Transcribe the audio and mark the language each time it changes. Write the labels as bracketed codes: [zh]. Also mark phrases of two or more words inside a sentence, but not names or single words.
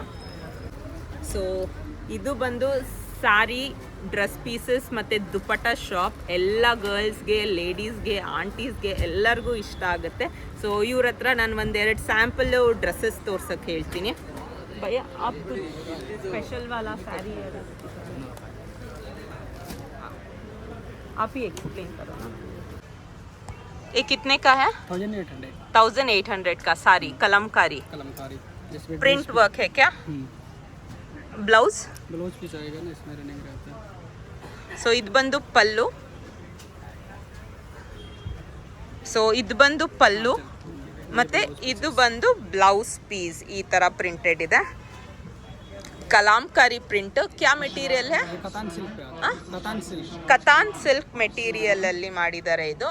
[kn] ಸೊ ಇದು ಬಂದು ಸ್ಯಾರಿ, [en] dress pieces [kn] ಮತ್ತು ದುಪಟ್ಟ ಶಾಪ್. ಎಲ್ಲ ಗರ್ಲ್ಸ್ಗೆ, ಲೇಡೀಸ್ಗೆ, ಆಂಟೀಸ್ಗೆ ಎಲ್ಲರಿಗೂ ಇಷ್ಟ ಆಗುತ್ತೆ. ಸೊ ಇವ್ರ ಹತ್ರ ನಾನು ಒಂದೆರಡು ಸ್ಯಾಂಪಲ್ಲು ಡ್ರೆಸ್ಸಸ್ ತೋರ್ಸೋಕ್ಕೆ ಹೇಳ್ತೀನಿ. [hi] ಭಯ್ಯ आप स्पेशल वाला साड़ी है, आप ही एक्सप्लेन करो ना. ये कितने का है? 1800 का साड़ी, कलमकारी [en] print work [hi] है क्या? ब्लाउज भी जाएगा ना, इसमें रनिंग रहता है. [kn] ಸೊ ಇದು ಬಂದು ಪಲ್ಲು. ಸೊ ಇದು ಬಂದು ಪಲ್ಲು ಮತ್ತು ಇದು ಬಂದು [en] blouse piece. [kn] ಈ ಥರ ಪ್ರಿಂಟೆಡ್ ಇದೆ. ಕಲಾಂಕಾರಿ ಪ್ರಿಂಟ್. [hi] क्या मटीरियल है? [kn] ಕತಾನ್ [en] silk material [kn] ಅಲ್ಲಿ ಮಾಡಿದ್ದಾರೆ ಇದು.